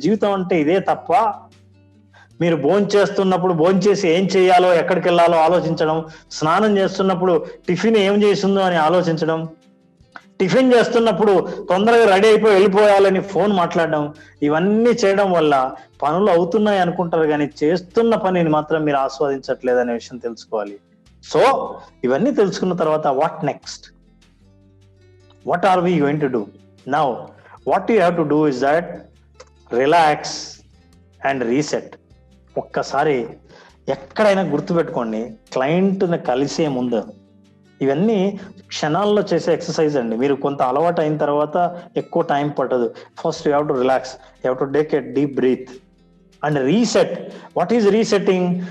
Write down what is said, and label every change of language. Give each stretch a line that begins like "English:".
Telugu: జీవితం అంటే ఇదే తప్ప మీరు భోంచేస్తున్నప్పుడు భోంచేసి ఏం చేయాలో, ఎక్కడికి వెళ్ళాలో ఆలోచించడం, స్నానం చేస్తున్నప్పుడు టిఫిన్ ఏం చేసిందో అని ఆలోచించడం, టిఫిన్ చేస్తున్నప్పుడు తొందరగా రెడీ అయిపోయి వెళ్ళిపోయాలని ఫోన్ మాట్లాడడం, ఇవన్నీ చేయడం వల్ల పనులు అవుతున్నాయి అనుకుంటారు కానీ చేస్తున్న పనిని మాత్రం మీరు ఆస్వాదించట్లేదు అనే విషయం తెలుసుకోవాలి. సో ఇవన్నీ తెలుసుకున్న తర్వాత
English: What next, what are we going to do now? What you have to do is that relax and reset.
Telugu: ఒక్కసారి ఎక్కడైనా గుర్తుపెట్టుకోండి, క్లయింట్ని కలిసే ముందు ఇవన్నీ క్షణాల్లో చేసే ఎక్సర్సైజ్ అండి. మీరు కొంత అలవాటు అయిన తర్వాత ఎక్కువ టైం పట్టదు.
English: First you have to relax, you have to take a deep breath and reset. What is resetting?